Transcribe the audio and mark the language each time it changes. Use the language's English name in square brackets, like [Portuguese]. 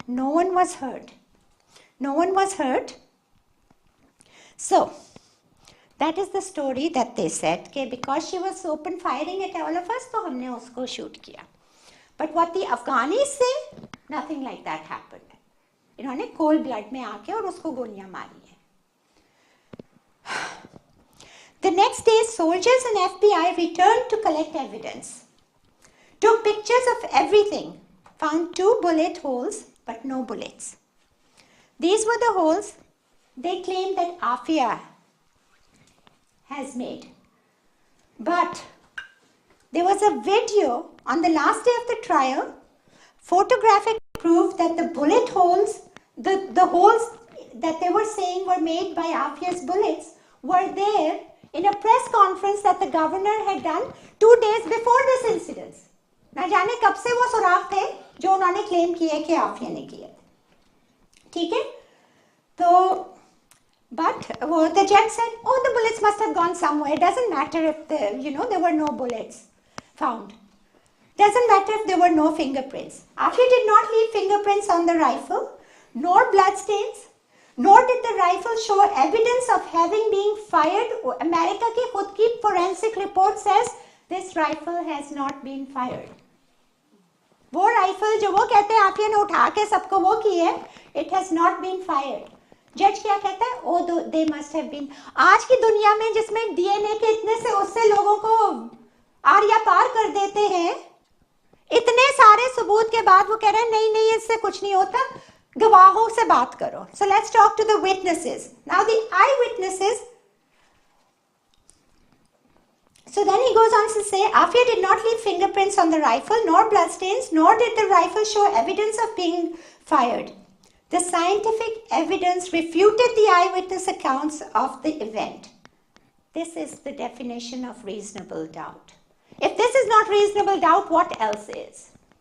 [English] No one was hurt. No one was hurt. So that is the story that they said, okay, because she was open firing at all of us, [Hindi] तो हमने उसको shoot किया. [English] But what the Afghanis say, nothing like that happened. [Hindi] इन्होंने [English] cold blood [Hindi] में आके और उसको गोलियां मारी है. [English] The next day, soldiers and FBI returned to collect evidence, took pictures of everything, found 2 bullet holes, but no bullets. These were the holes they claimed that Afia has made. But there was a video on the last day of the trial, photographic proof that the bullet holes, the holes that they were saying were made by Afia's bullets, were there in a press conference that the governor had done 2 days before this incident. [Hindi] ना जाने कब से वो सुराग थे जो उन्होंने claim किए कि आफिया ने किए. ठीक है? [English] तो but the judge said, oh, the bullets must have gone somewhere. It doesn't matter if there were no bullets found. Doesn't matter if there were no fingerprints. Afia did not leave fingerprints on the rifle, nor bloodstains, nor did the rifle show evidence of having been fired. America [Hindi] की खुद की [English] forensic report says this rifle has not been fired. [Hindi] वो rifle जो वो कहते हैं आफिया ने उठा के सबको वो की है, [English] it has not been fired. [Hindi] जज क्या कहता है? [English] Oh, they must have been. [Hindi] आज की दुनिया में जिसमें डीएनए के इतने से उससे लोगों को आरिया पार कर देते हैं, इतने सारे सबूत के बाद वो कह रहे हैं नहीं नहीं इससे कुछ नहीं होता, गवाहों से बात करो. [English] So let's talk to the witnesses. Now the eyewitnesses So then he goes on to say, Afia did not leave fingerprints on the rifle, nor bloodstains, nor did the rifle show evidence of being fired. The scientific evidence refuted the eyewitness accounts of the event. This is the definition of reasonable doubt. If this is not reasonable doubt, what else is?